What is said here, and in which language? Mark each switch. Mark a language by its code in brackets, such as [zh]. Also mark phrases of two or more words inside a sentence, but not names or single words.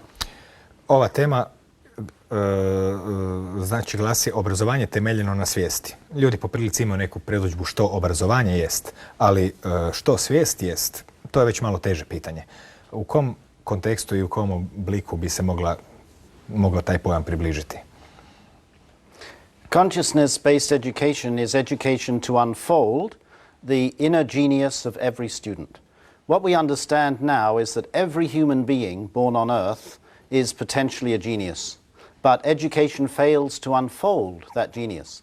[hr] Ova tema znači glasi obrazovanje temeljeno na svijesti. Ljudi po prilici imaju neku predodžbu što obrazovanje jest, ali što svijest jest, to je već malo teže pitanje. U kom kontekstu i u kom obliku bi se mogla taj pojam približiti? [en] Consciousness-based education is education to unfold the inner genius of every student. What we understand now is that every human being born on Earth is potentially a genius, but education fails to unfold that genius.